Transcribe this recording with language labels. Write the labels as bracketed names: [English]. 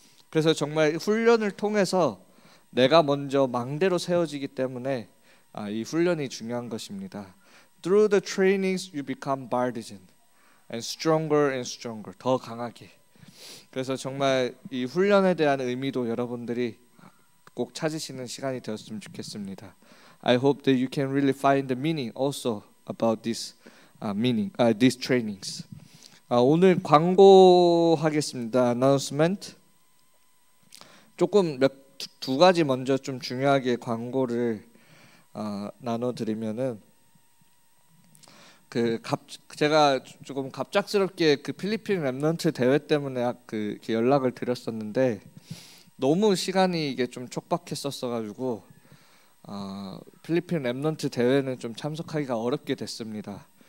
[Korean] 그래서 정말 훈련을 통해서 내가 먼저 망대로 세워지기 때문에 이 훈련이 중요한 것입니다. [English] Through the trainings you become partisan and stronger. [Korean] 더 강하게. 그래서 정말 이 훈련에 대한 의미도 여러분들이 꼭 찾으시는 시간이 되었으면 좋겠습니다. [English] I hope that you can really find the meaning also about this these trainings. [Korean] 오늘 광고하겠습니다. Announcement. 조금 두 가지 먼저 좀 중요하게 광고를 나눠드리면은 제가 조금 갑작스럽게 그 필리핀 랩넌트 대회 때문에 이렇게 연락을 드렸었는데 너무 시간이 이게 좀 촉박했었어가지고 필리핀 랩넌트 대회는 좀 참석하기가 어렵게 됐습니다.